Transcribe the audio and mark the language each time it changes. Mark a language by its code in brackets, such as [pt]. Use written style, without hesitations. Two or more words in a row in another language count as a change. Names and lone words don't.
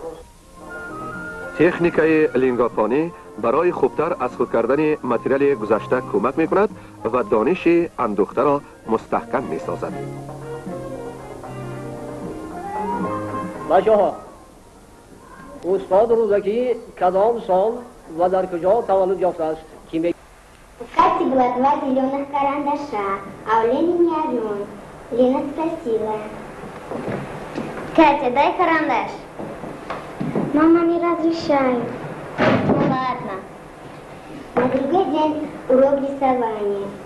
[tg] تکنیکای لینگافانی برای خوبتر از خود کردن متریال گذشته کمک می کند و دانش اندوخته را مستحکم می سازد. بچه‌ها، استاد رودکی کدام سال و در کجا تولد یافته است؟ کی میگه؟ [ru] Катя была 2 зеленых карандаша, а у Лени не один. Лена спросила: Катя, дай карандаш. Мама не разрешает. Ну ладно. На другой день урок рисования.